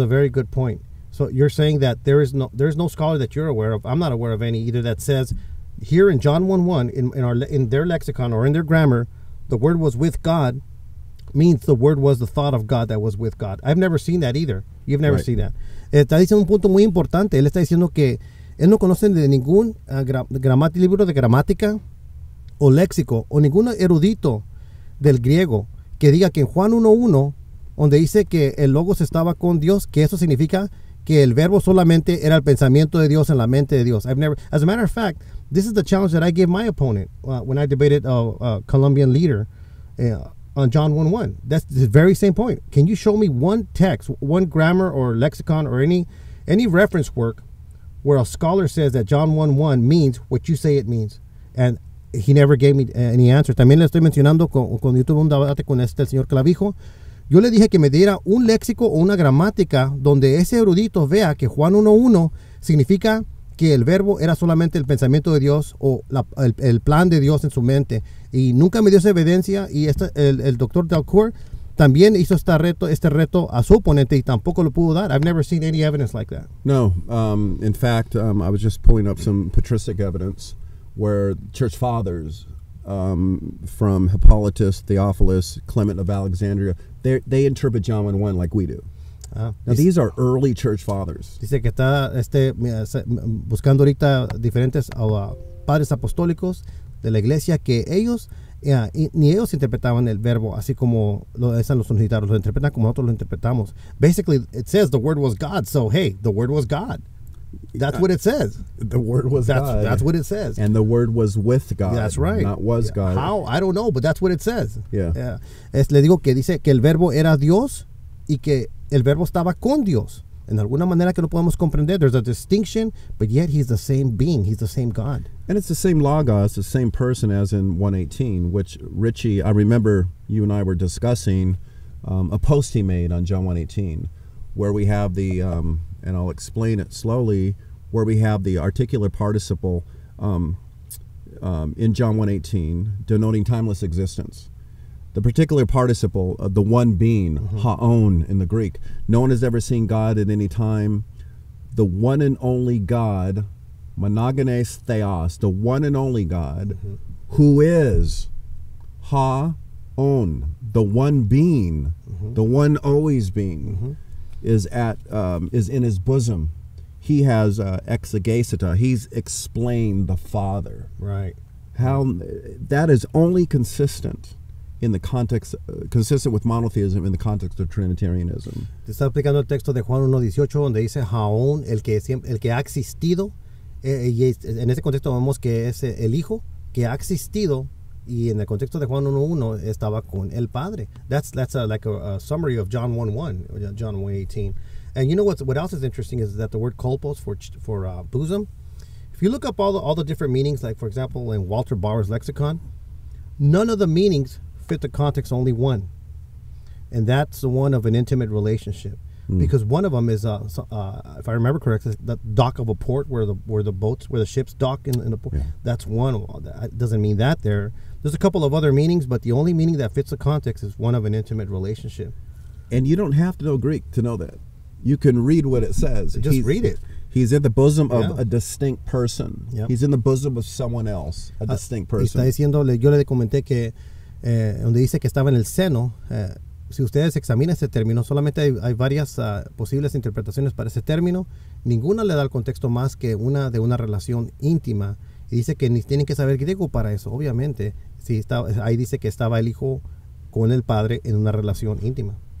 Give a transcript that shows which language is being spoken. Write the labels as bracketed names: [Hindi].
[English] a very good point. So you're saying that there's no scholar that you're aware of, I'm not aware of any either, that says here in John 1:1 in their lexicon or in their grammar, the word was with God means the word was the thought of God that was with God. I've never seen that either. You've never seen that. [Spanish] Está diciendo un punto muy importante. Él está diciendo que él no conoce de ningún libro de gramática o léxico o ningún erudito del griego que diga que en Juan 1:1, donde dice que el Logos estaba con Dios, que eso significa que el verbo solamente era el pensamiento de Dios en la mente de Dios. [English] As a matter of fact, this is the challenge that I gave my opponent when I debated a Colombian leader on John 1:1. That's the very same point. Can you show me one text, one grammar or lexicon or any reference work where a scholar says that John 1:1 means what you say it means? And he never gave me any answer. [Spanish] También le estoy mencionando cuando yo tuve un debate con el señor Clavijo. Yo le dije que me diera un léxico o una gramática donde ese erudito vea que Juan 1:1 significa que el verbo era solamente el pensamiento de Dios o el plan de Dios en su mente. Y nunca me dio esa evidencia, y el doctor Dalcour también hizo este reto a su oponente y tampoco lo pudo dar. [English] I've never seen any evidence like that. No. In fact, I was just pulling up some patristic evidence where church fathers from Hippolytus, Theophilus, Clement of Alexandria, they interpret John 1:1 like we do. Now, these are early church fathers. [Spanish] Dice que está buscando ahorita diferentes padres apostólicos de la iglesia que ellos ni ellos interpretaban el verbo así como lo están los unicitarios, lo interpretan como nosotros lo interpretamos. [English] Basically, it says the word was God, [Spanish] so hey, the word was God. [English] That's what it says. The Word was God. That's what it says. And the Word was with God. That's right. Not was God. How? I don't know, but that's what it says. Yeah. [Spanish] Le digo que dice que el verbo era Dios y que el verbo estaba con Dios. En alguna manera que no podemos comprender. [English] There's a distinction, but yet he's the same being. He's the same God. And it's the same logos, the same person as in 1:18, which Ritchie, I remember you and I were discussing a post he made on John 1:18, where we have the, and I'll explain it slowly, where we have the articular participle in John 1:18, denoting timeless existence. The particular participle of the one being, haon in the Greek. No one has ever seen God at any time. The one and only God, monogenes theos, the one and only God, who is haon, the one being, the one always being, is in his bosom. He has exegesita. He's explained the Father. Right. How that is only consistent in the context, consistent with monotheism in the context of Trinitarianism. [Spanish] Te está explicando el texto de Juan 1:18 donde dice Jaón, el que ha existido, y en ese contexto vemos que es el Hijo que ha existido, y en el contexto de Juan 1:1 estaba con el Padre. [English] That's like a summary of John 1:1, John 1:18. And you know what else is interesting is that the word kolpos for bosom, if you look up all the different meanings, like for example in Walter Bauer's lexicon, none of the meanings fit the context, only one, and that's the one of an intimate relationship. Because one of them is, if I remember correctly, the dock of a port where the ships dock in the port. Yeah. That's one. That doesn't mean that there. There's a couple of other meanings, but the only meaning that fits the context is one of an intimate relationship. And you don't have to know Greek to know that. You can read what it says. Just read it. He's in the bosom of a distinct person. Yep. He's in the bosom of someone else, a distinct person. [Spanish] Está diciéndole, yo le comenté que donde dice que estaba en el seno, si ustedes examinan ese término, solamente hay varias posibles interpretaciones para ese término. Ninguna le da el contexto más que una de una relación íntima. Y dice que ni tienen que saber griego para eso, obviamente. Ahí dice que estaba el Hijo con el Padre en una relación íntima.